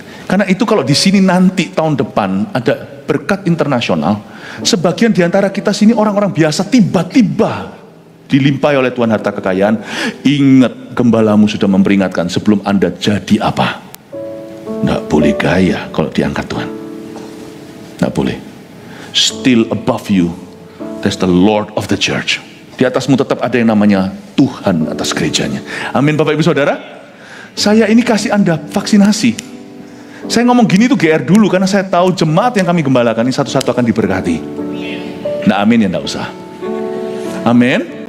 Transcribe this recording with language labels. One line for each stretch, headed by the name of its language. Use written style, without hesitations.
Indonesian: Karena itu kalau di sini nanti tahun depan ada berkat internasional, sebagian di antara kita sini orang-orang biasa tiba-tiba dilimpahi oleh Tuhan harta kekayaan. Ingat, gembalamu sudah memperingatkan sebelum Anda jadi apa. Nggak boleh gaya kalau diangkat Tuhan. Nggak boleh.
English: Still above you, there's the Lord of the church.
Indonesian: Di atasmu tetap ada yang namanya Tuhan atas gerejanya. Amin Bapak Ibu Saudara. Saya ini kasih Anda vaksinasi. Saya ngomong gini tuh GR dulu, karena saya tahu jemaat yang kami gembalakan ini satu-satu akan diberkati. Nah amin ya, nggak usah. Amin.